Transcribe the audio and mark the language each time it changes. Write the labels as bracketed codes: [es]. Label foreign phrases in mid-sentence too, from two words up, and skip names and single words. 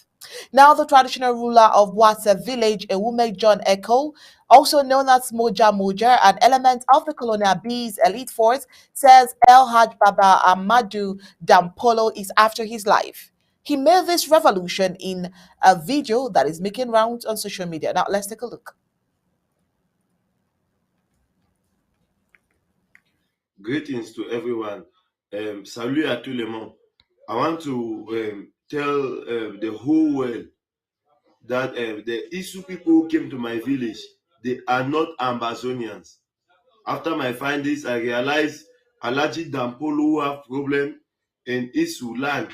[en] Now, the traditional ruler of Boassa village, Ewume John Echo, also known as Moja, an element of the colonial bees elite force, says El Haj Baba Amadou Dampolo is after his life. He made this revolution in a video that is making rounds on social media. Now, let's take a look. Greetings to everyone. [fr] Salut à tout le monde. [en] I want to tell the whole world that the Isu people who came to my village, they are not Ambazonians. After my findings, I realized Alaji Dampolo have problem in Isu land.